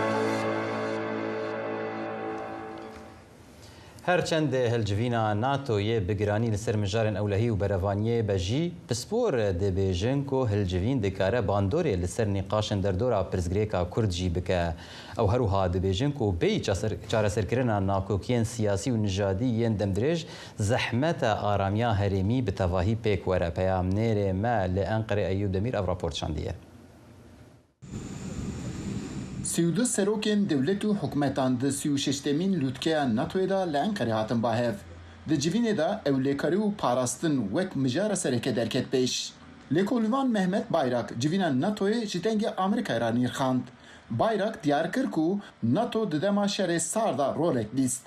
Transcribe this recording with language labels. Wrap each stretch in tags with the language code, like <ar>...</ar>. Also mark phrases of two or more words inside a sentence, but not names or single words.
<ku>هەرچەند هەلجڤینا ناتۆیە بگرانی لەسەر مژارن ئەولەهی و بەرەڤانیە بەژی پسپۆر دەبێژن و هەلجڤین دەکارە باندۆرێ لەسەر نیقاشن دەردۆرا پرزگرێکا کوردجی بکە ئەو هەروها دەبێژن و بێی چارەسەرکردنا ناکۆکیên سیاسی و نژادی یەن دەمدرێژ زەحمەتە ئارامیا هەرێمی بە تەواهی پێک وەرە پەیامنێرێ مە لە ئەنقەرە ئەیوب دەمیر ئەو راپۆرت شاندیە. 32 سەرۆکên dewlet û hikûmetan di 36mîn lûtkeya NATOyê da li Enqerê hatin bahev. Di civînê de ewlêkarî û parastin wek mijara sereke derket pêş. Lêkolvan Mehmet Bayrak civîna NATOyê ji dengê Amerîkayê ra nîrxand. Bayrak diyar kir ku NATO di dema şerê sar da rolek bîst.</ku>